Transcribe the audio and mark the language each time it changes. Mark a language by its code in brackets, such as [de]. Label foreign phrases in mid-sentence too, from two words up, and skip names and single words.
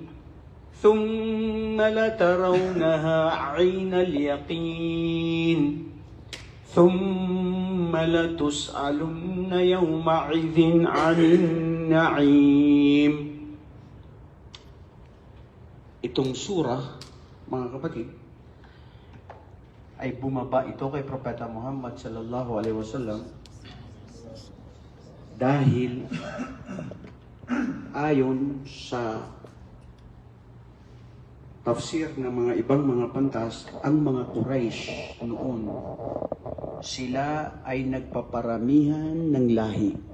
[ar] ثم لترونها عين اليقين ثم لتسألن يومئذ عن النعيم. [tl] Itong surah, mga kapatid, ay bumaba ito kay Propeta Muhammad [ar] صلى الله عليه وسلم [tl] dahil ayon sa tafsir ng mga ibang mga pantas, ang mga Quraysh noon, sila ay nagpaparamihan ng lahi.